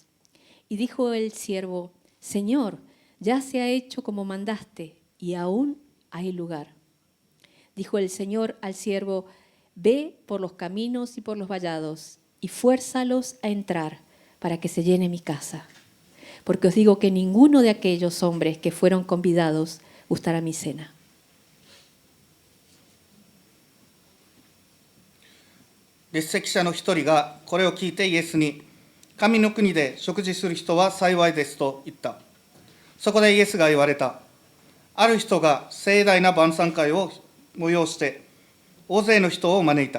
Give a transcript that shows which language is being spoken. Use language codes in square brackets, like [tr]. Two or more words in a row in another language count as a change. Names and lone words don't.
[es] Y dijo el siervo: Señor, ya se ha hecho como mandaste y aún hay lugar. Dijo el Señor al siervo: Ve por los caminos y por los vallados y fuérzalos a entrar para que se llene mi casa. Porque os digo que ninguno de aquellos hombres que fueron convidados gustará mi cena. [ja] 列席者の一人がこれを聞いてイエスに、神の国で食事する人は幸いですと言った。そこでイエスが言われた。ある人が盛大な晩餐会を催して大勢の人を招いた。